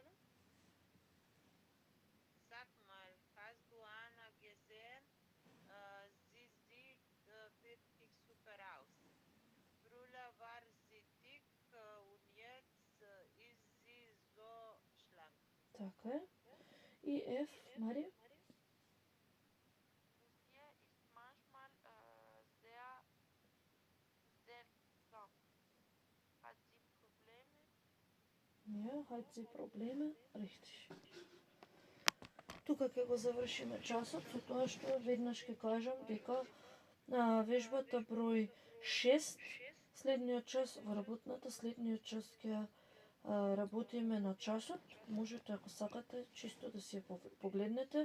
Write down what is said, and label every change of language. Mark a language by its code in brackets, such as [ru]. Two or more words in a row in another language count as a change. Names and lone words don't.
[de] Sag mal, hast du Anna gesehen? Sie sieht wirklich super aus. Früher war sie dick und jetzt ist sie so schlank. [mk] Така е. И F, Мари? [de] Lucia ist manchmal sehr seltsam. Hat sie Probleme? Ja, hat sie Probleme? Richtig. [mk] Тука ќе го завршиме часот со тоа што веднаш ќе кажам дека вежбата број 6, следниот час во работната, следниот час ќе работиме на часот. Можете, ако сакате, чисто да си ја погледнете.